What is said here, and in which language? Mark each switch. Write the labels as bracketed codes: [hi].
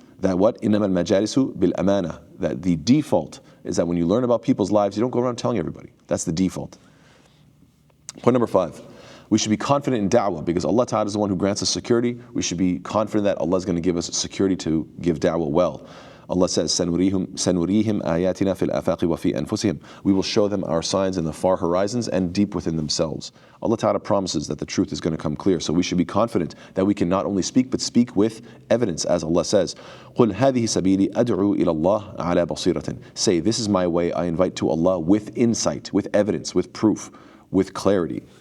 [en] That what? [ar] إِنَّمَا الْمَجَالِسُ بِالْأَمَانَةِ. [en] That the default is that when you learn about people's lives, you don't go around telling everybody. That's the default. Point number five, we should be confident in da'wah, because Allah Ta'ala is the one who grants us security. We should be confident that Allah is going to give us security to give da'wah well. Allah says, [ar] سَنُرِيهِمْ آيَاتِنَا فِي الْآفَاقِ وَفِي أَنفُسِهِمْ. [en] We will show them our signs in the far horizons and deep within themselves. Allah Ta'ala promises that the truth is going to come clear. So we should be confident that we can not only speak, but speak with evidence, as Allah says, [ar] قُلْ هَذِهِ سَبِيلِي أَدْعُو إِلَى اللَّهِ عَلَى بَصِيرَةٍ. [en] Say, this is my way, I invite to Allah with insight, with evidence, with proof, with clarity.